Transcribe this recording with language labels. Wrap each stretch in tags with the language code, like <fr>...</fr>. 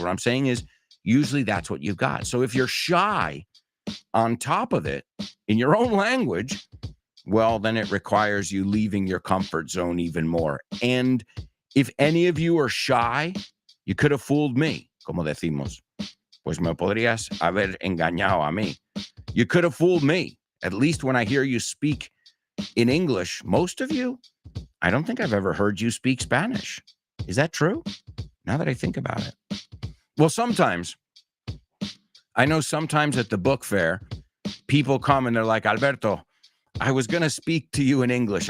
<en>What I'm saying is, usually that's what you've got. So if you're shy on top of it in your own language, well, then it requires you leaving your comfort zone even more. And if any of you are shy, you could have fooled me,</en> <es>como decimos. Pues me podrías haber engañado a mí.</es> <en>You could have fooled me. At least when I hear you speak in English, most of you, I don't think I've ever heard you speak Spanish. Is that true? Now that I think about it. Well, sometimes, I know sometimes at the book fair, people come and they're like, Alberto, I was going to speak to you in English.</en>